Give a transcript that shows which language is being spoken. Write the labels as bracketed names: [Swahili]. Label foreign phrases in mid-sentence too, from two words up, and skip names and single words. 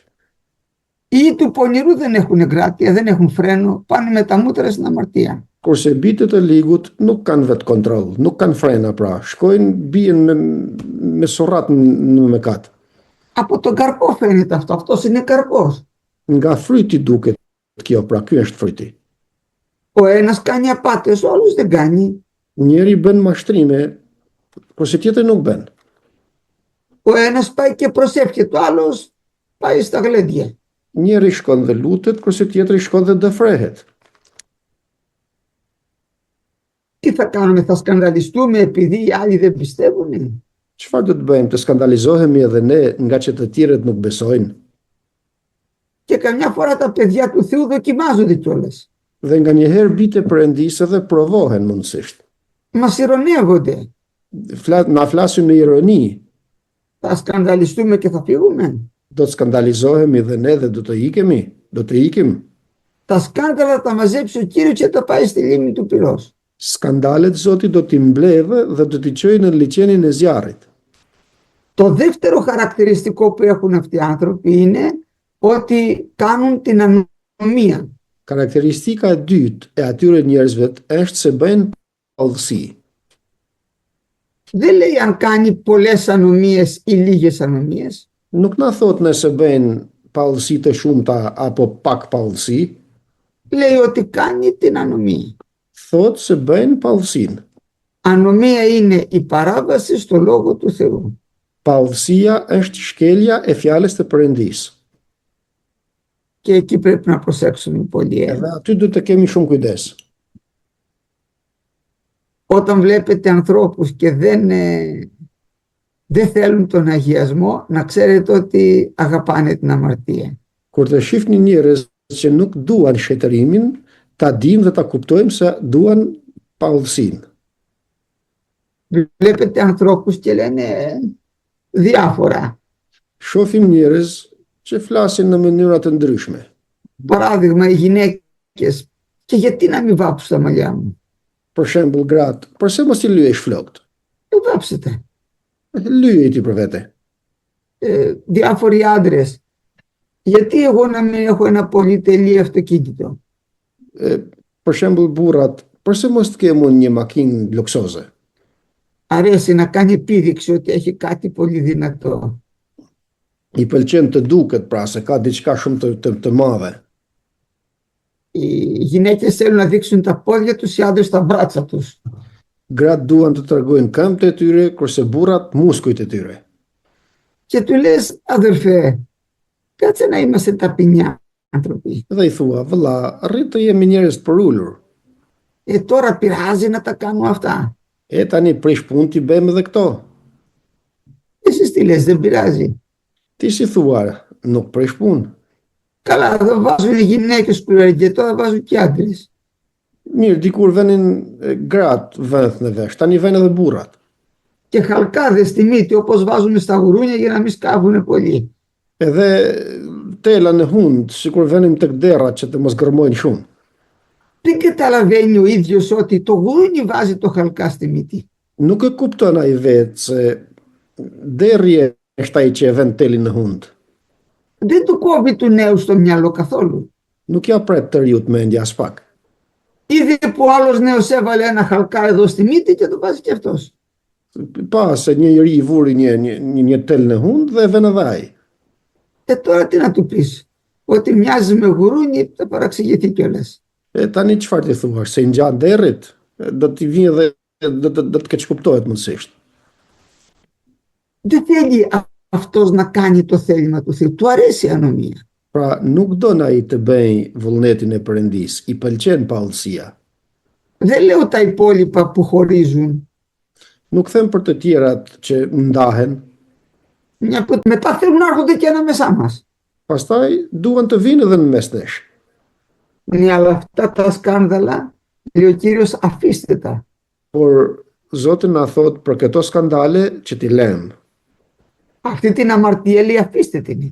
[Greek] Ή του πονηρού δεν έχουν εγκράτεια, δεν έχουν φρένο, πάνε με τα μούτρα στην αμαρτία. [Albanian] Kurse bitët e ligut nuk kanë vetë kontroll, nuk kanë frena, pra shkojnë bien me sorrat në mëkat. [Greek] Από τον καρπό φαίνεται αυτό, αυτός είναι καρπός. [Albanian] Nga fryti duket kjo, pra ky është fryti. [Greek] Ο ένας κάνει απάτες, ο άλλος δεν κάνει. [Albanian] Njeri bën mashtrime, kurse tjetri nuk bën. [Greek] Ο ένας πάει και προσεύχεται, ο άλλος πάει στα γλέντια. [Albanian] Njeri shkon dhe lutet, kurse tjetri shkon dhe dëfrehet. [Greek] Τι θα κάνουμε, θα σκανδαλιστούμε επειδή οι άλλοι δεν πιστεύουν? [Albanian] Çfarë do të bëjmë? Të skandalizohemi edhe ne nga që të tjerët nuk besojnë? [Greek] Και καμιά φορά τα παιδιά του Θεού δοκιμάζονται κιόλας. [Albanian] Dhe nga njëherë bitë e Perëndisë edhe provohen mundësisht. [Greek] Μας ειρωνεύονται. [Albanian] Na flasin me ironi. [Greek] Θα σκανδαλιστούμε και θα φύγουμε. [Albanian] Do të skandalizohemi dhe ne dhe do të ikemi? Do të ikim? [Greek] Τα σκάνδαλα τα μαζέψει ο Κύριος και τα πάει στη λίμνη του πυρός. [Albanian] Skandalet Zoti do t'i mbledhë dhe do t'i çojë në liçenin e zjarrit. [Greek] Το δεύτερο χαρακτηριστικό που έχουν αυτοί οι άνθρωποι είναι ότι κάνουν την ανομία. [Albanian] Karakteristika e dytë e atyre njerëzve është se bëjnë paudhësi. [Greek] Δεν λέει αν κάνει πολλές ανομίες ή λίγες ανομίες. [Albanian] Nuk na thot nëse bëjnë paudhësi të shumta apo pak paudhësi, [Greek] Λέει ότι κάνει την ανομία. [Albanian] thot se bëjnë paudhësinë. [Greek] Ανομία είναι η παράβαση στο λόγο του Θεού. [Albanian] Paudhësia është shkelja e fjalës të Perëndisë. [Greek] Και εκεί πρέπει να προσέξουμε πολύ. [Albanian] Edhe aty duhet të kemi shumë kujdes. [Greek] Όταν βλέπετε ανθρώπους και δεν θέλουν τον αγιασμό, να ξέρετε ότι αγαπάνε την αμαρτία. [Albanian] Kur të shihni njerëz që nuk duan shëtërimin, ta dim dhe ta kuptojmë se duan paudhësinë. [Greek] Βλέπετε ανθρώπους και λένε διάφορα. [Albanian] Shohim njerëz që flasin në mënyra të ndryshme. [Greek] Παράδειγμα, οι γυναίκες Και γιατί να μην βάψω τα μαλλιά μου? [Albanian] Për shembull, gratë, përse mos i lyesh flokët? [Greek] Βάψετε. [Albanian] Lyej ti për vete. [Greek] Διάφοροι άντρες. Γιατί εγώ να μην έχω ένα πολυτελή αυτοκίνητο? [Albanian] Për shembull, burrat, përse mos të kemë unë një makinë luksoze? [Greek] Αρέσει να κάνει επίδειξη ότι έχει κάτι πολύ δυνατό. [Albanian] I pëlqen të duket pra se ka diçka shumë të madhe. [Greek] Οι γυναίκες θέλουν να δείξουν τα πόδια τους, οι άντρες τα μπράτσα τους. [Albanian] Gratë duan të tregojnë këmbët e tyre, kurse burrat muskujt e tyre. [Greek] Και του λες, αδερφέ, κάτσε να είμαστε ταπεινοί άνθρωποι. [Albanian] Dhe i thua, vëlla, rrit të jemi njerëz të përulur. [Greek] Τώρα πειράζει να τα κάνουμε αυτά? [Albanian] Tani prish punë t'i bëjmë edhe këto. [Greek] Εσείς τι λες, δεν πειράζει? [Albanian] Ti si thua, nuk prish punë. [Greek] Καλά, εδώ βάζουν οι γυναίκες κουρέργια, τώρα βάζουν και άντρες. [Albanian] Mirë, dikur venin gratë vëndh në vesh, tani vjen edhe burrat. [Greek] Και χαλκάδες στη μύτη, όπως βάζουμε στα γουρούνια για να μην σκάβουν πολύ. [Albanian] Edhe tela në hund, sikur venim tek derrat që të mos gërmojnë shumë. [Greek] Δεν καταλαβαίνει ο ίδιος ότι το γουρούνι βάζει το χαλκά στη μύτη. [Albanian] Nuk e kupton ai vetë se derri është ai që e vën telin në hund. [Greek] Δεν του κόβει του νέου στο μυαλό καθόλου. [Albanian] Nuk ja pret të riut mendja as pak. [Greek] Είδε που ο άλλος νέος έβαλε ένα χαλκά εδώ στη μύτη και το βάζει και αυτός. [Albanian] Pa se një njeri i vuri një tel në hund dhe e vën edhe ai. [Greek] Τώρα τι να του πεις? Ότι μοιάζει με γουρούνι, θα παραξηγηθεί κιόλας. [Albanian] Tani çfarë ti thua? Se i ngjan derrit, do t'i vijë dhe do të keq kuptohet mundësisht. [Greek] Δεν θέλει αυτός να κάνει το θέλημα του Θεού. Του αρέσει η ανομία. [Albanian] Pra nuk don ai të bëj vullnetin e Perëndis, i pëlqen paullësia. [Greek] Δεν λέω τα υπόλοιπα που χωρίζουν. [Albanian] Nuk them për të tjerat që ndahen, [Greek] Μια που μετά θέλουν να έρχονται και ανάμεσά μας. [Albanian] pastaj duan të vinë edhe në mes nesh. [Greek] Ναι, αλλά αυτά τα σκάνδαλα, λέει ο Κύριος, αφήστε τα. [Albanian] Por Zoti na thot për këto skandale që t'i lëm. [Greek] Αυτή την αμαρτία, λέει, αφήστε την.